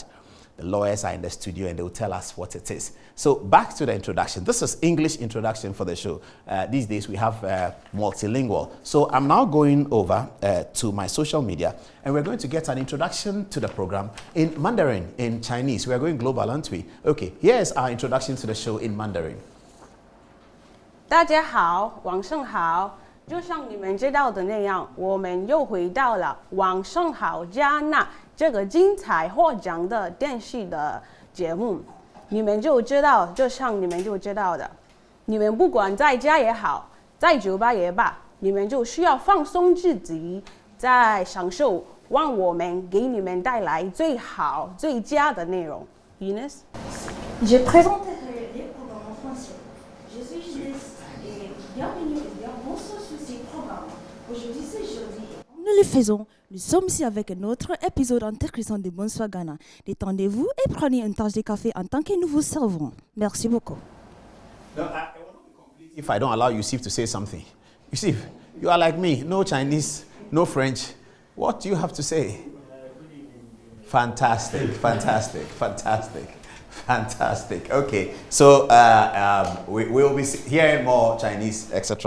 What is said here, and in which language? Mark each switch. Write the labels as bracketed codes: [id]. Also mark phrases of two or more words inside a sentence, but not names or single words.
[en] The lawyers are in the studio and they will tell us what it is. So back to the introduction. This is English introduction for the show. These days we have multilingual. So I'm now going over to my social media and we're going to get an introduction to the program in Mandarin, in Chinese. We are going global, aren't we? Okay, here's our introduction to the show in Mandarin. [zh] 大家好，晚上好。就像你们知道的那样，我们又回到了晚上好加纳这个精彩获奖的电视的节目。你们就知道，就像你们就知道的，你们不管在家也好，在酒吧也罢，你们就需要放松自己，在享受让我们给你们带来最好最佳的内容。Ines? [fr] Je présenterai les programmes en français. Je suis Ines et bienvenue et bonsoir sur ces programmes. Aujourd'hui c'est jeudi. Nous le faisons. Nous sommes ici avec un autre épisode intéressant de Bonsoir Ghana. Détendez-vous et prenez une tasse de café en tant que nous vous servons. Merci beaucoup. [en] No, I will not be complete if I don't allow Yusuf to say something. Yusuf, you are like me. No Chinese, no French. What do you have to say? Fantastic, fantastic, fantastic, fantastic. Okay, so we will be hearing more Chinese, etc.